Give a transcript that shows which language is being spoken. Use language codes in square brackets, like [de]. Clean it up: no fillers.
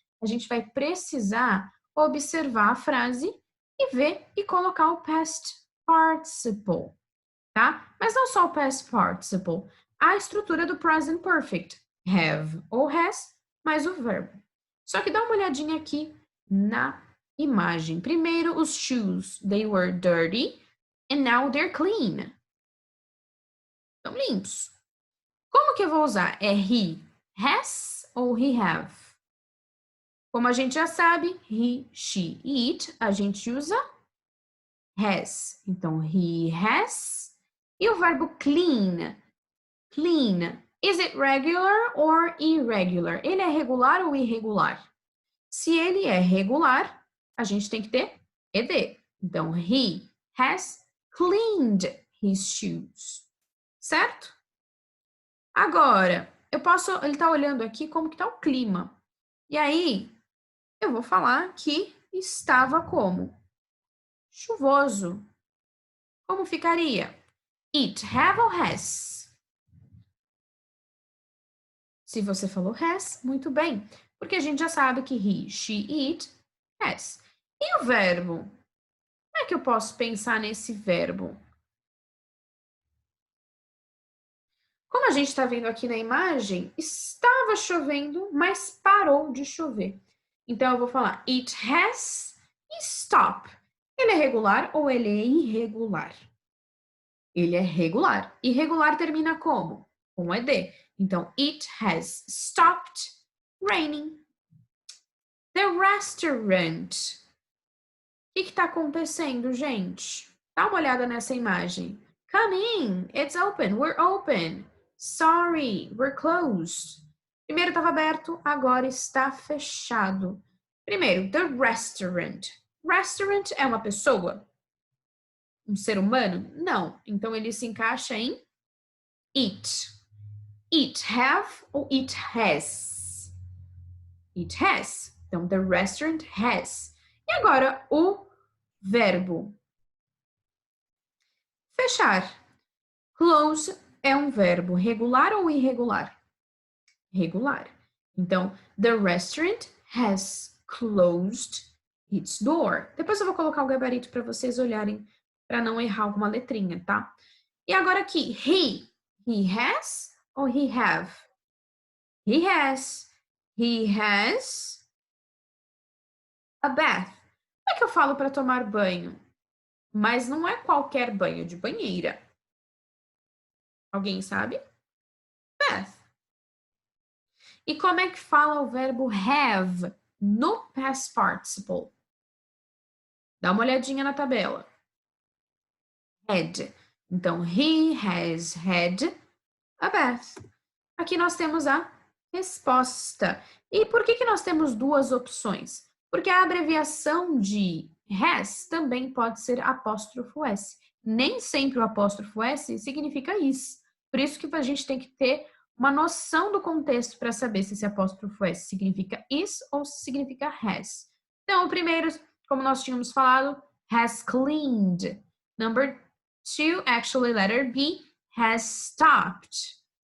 [pt] A gente vai precisar observar a frase e ver e colocar o past participle, tá? Mas não só o past participle, a estrutura do present perfect, have ou has, mais o verbo. Só que dá uma olhadinha aqui na imagem. Primeiro, os [en] shoes, they were dirty and now they're clean. [pt] Estão limpos. Como que eu vou usar? É [en] he has ou he have? [pt] Como a gente já sabe, [en] he, she, it, [pt] a gente usa has. Então, [en] he has. [pt] E o verbo clean. Clean. [en] Is it regular or irregular? [pt] Ele é regular ou irregular? Se ele é regular, a gente tem que ter ed. Então, [en] he has cleaned his shoes. [pt] Certo? Agora, ele está olhando aqui como que está o clima. E aí, eu vou falar que estava como? Chuvoso. Como ficaria? [en] It, have ou has? [pt] Se você falou has, muito bem. Porque a gente já sabe que [en] he, she, it, has. [pt] E o verbo? Como é que eu posso pensar nesse verbo? Como a gente está vendo aqui na imagem, estava chovendo, mas parou de chover. Então, eu vou falar [en] it has [pt] e stop. Ele é regular ou ele é irregular? Ele é regular. Irregular termina como? Com ed. [en] Então, it has stopped raining. The restaurant. [pt] O que está acontecendo, gente? Dá uma olhada nessa imagem. [en] Come in, it's open, we're open. Sorry, we're closed. [pt] Primeiro estava aberto, agora está fechado. Primeiro, [en] the restaurant. [pt] Restaurant é uma pessoa? Um ser humano? Não. Então, ele se encaixa em it. [en] It have ou it has? It has. [pt] Então, [en] the restaurant has. [pt] E agora, o verbo. Fechar. Close é um verbo regular ou irregular? Regular. [en] Então, the restaurant has closed its door. [pt] Depois eu vou colocar o gabarito para vocês olharem, para não errar alguma letrinha, tá? E agora aqui, [en] he has ou he have? He has. He has a bath. [pt] Como é que eu falo para tomar banho? Mas não é qualquer banho, de banheira. Alguém sabe? Bath. E como é que fala o verbo have no past participle? Dá uma olhadinha na tabela. Had. Então, [en] he has had a bath. [pt] Aqui nós temos a resposta. E por que nós temos duas opções? Porque a abreviação de has também pode ser apóstrofo S. Nem sempre o apóstrofo S significa is. Por isso que a gente tem que ter uma noção do contexto para saber se esse apóstrofo S significa is ou se significa has. Então, o primeiro, como nós tínhamos falado, has cleaned. [en] Number 2, actually letter B, has stopped.